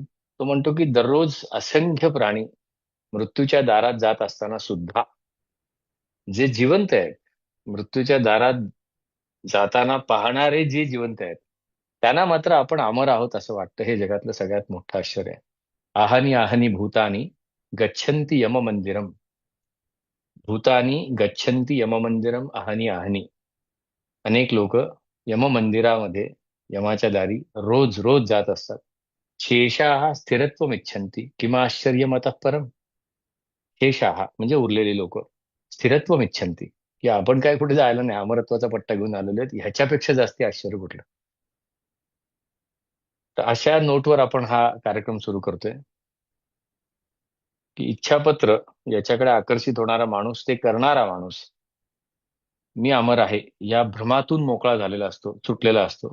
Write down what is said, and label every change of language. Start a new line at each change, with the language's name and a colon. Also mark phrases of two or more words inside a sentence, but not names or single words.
Marathi: तो म्हणतो की दररोज असंख्य प्राणी मृत्यूच्या दारात जात असताना सुद्धा जे जिवंत आहेत, मृत्यूच्या दारात जाताना पाहणारे जे जिवंत आहेत, त्यांना मात्र आपण अमर आहोत असं वाटतं. हे जगातलं सगळ्यात मोठं आश्चर्य आहे.
Sanskrit: आहनी आहनी भूतानी गच्छन्ति यम मंदिरम. भूतानी गच्छन्ति यम मंदिरम आहनी आहनी.
Marathi: अनेक लोक यम मंदिरामध्ये, यमाच्या दारी रोज रोज जात असतात.
Sanskrit: शेषाः स्थिरत्वम इच्छन्ति किमाश्चर्यमतः परम.
Marathi: शेषाः म्हणजे उरलेली लोक,
Sanskrit: स्थिरत्वम इच्छन्ति
Marathi: की आपण काय कुठे जायला नाही, अमरत्वाचा पट्टा घेऊन आलेलो आहेत, ह्याच्यापेक्षा जास्ती आश्चर्य कुठलं. तर अशा नोटवर आपण हा कार्यक्रम सुरू करतोय की इच्छापत्र याच्याकडे आकर्षित होणारा माणूस, ते करणारा माणूस, मी अमर आहे या भ्रमातून मोकळा झालेला असतो, सुटलेला असतो.